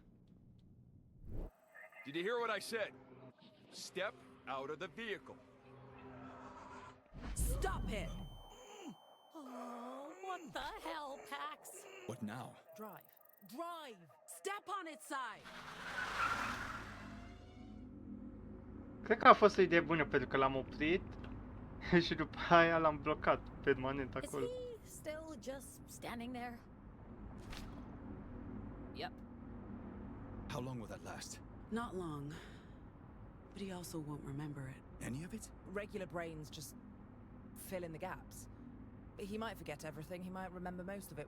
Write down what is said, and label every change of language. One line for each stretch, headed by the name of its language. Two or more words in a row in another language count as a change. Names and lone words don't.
English: Did you hear what I said? Step out of the vehicle. Stop it! Oh, what the hell, Pax? What now? Drive. Drive! Step on its side!
Romanian: Cred că a fost o idee bună pentru că l-am oprit și după aia l-am blocat permanent
English: Is
Romanian: acolo.
English: he still just standing there? Yep. How long will that last? Not long. But he also won't remember it. Any of it? Regular brains just fill in the gaps. He might forget everything, he might remember most of it.